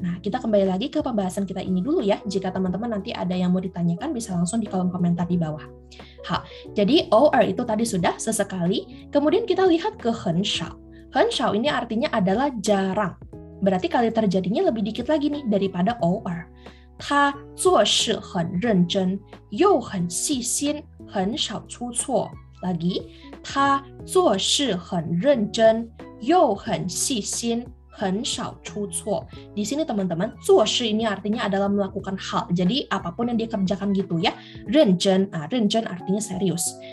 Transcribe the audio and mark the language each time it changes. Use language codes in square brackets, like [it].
[id] Nah, kita kembali lagi ke pembahasan kita ini dulu ya. Jika teman-teman nanti ada yang mau ditanyakan, bisa langsung di kolom komentar di bawah. Jadi OR itu tadi sudah sesekali, kemudian kita lihat ke 很少. 很少 ini artinya adalah jarang. Berarti kali terjadinya lebih dikit lagi nih daripada OR. [zh] 他做事很认真，又很细心，很少出错。 [id] Lagi, [zh] 他做事很认真，又很细心，很少出错. [id] Di sini teman-teman, 做事 ini artinya adalah melakukan hal. Jadi apapun yang dia kerjakan gitu ya. 认真, 认真 artinya serius.